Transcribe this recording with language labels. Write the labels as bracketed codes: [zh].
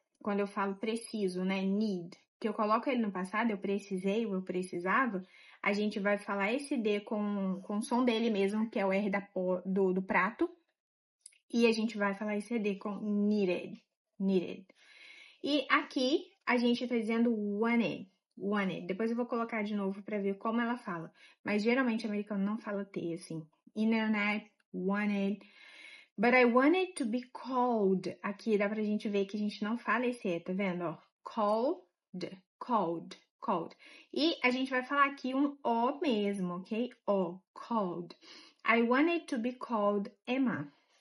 [pt] Quando eu falo preciso, né? Need. Que eu coloco ele no passado, eu precisei, eu precisava, a gente vai falar esse D com o som dele mesmo, que é o R do prato. E a gente vai falar esse D com needed, needed. E aqui, a gente tá dizendo wanted, wanted. Depois eu vou colocar de novo para ver como ela fala. Mas geralmente o americano não fala T, assim. Internet, wanted. [en] But I wanted to be called. [pt] Aqui dá pra gente ver que a gente não fala esse E, tá vendo? Ó, called, called, called. E a gente vai falar aqui um O mesmo, ok? O, called. [en] I wanted to be called Emma.